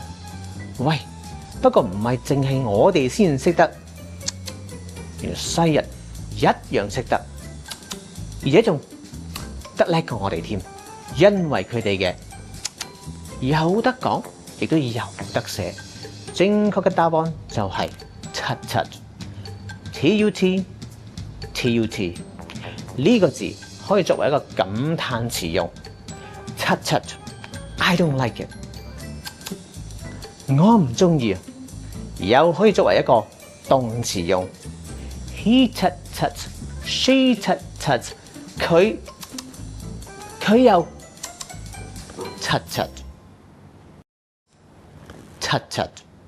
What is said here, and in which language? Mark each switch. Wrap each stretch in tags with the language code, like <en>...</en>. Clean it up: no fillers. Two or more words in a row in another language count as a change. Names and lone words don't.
<yue>喂，不過唔係淨係我哋先識得，原來西人一樣識得，而且仲得叻過我哋添，因為佢哋嘅有得講，亦都有得寫。正確嘅答案就係 tut。</yue> <en>tut tut</en> <yue>呢個字可以作為一個感嘆詞用</yue> <en>tut I don't like it，</en> <yue>我唔中意。又可以作為一個動詞用</yue> <en>he tut tut she tut tut，</en> <yue>佢又</yue> <en>tut tut。</en>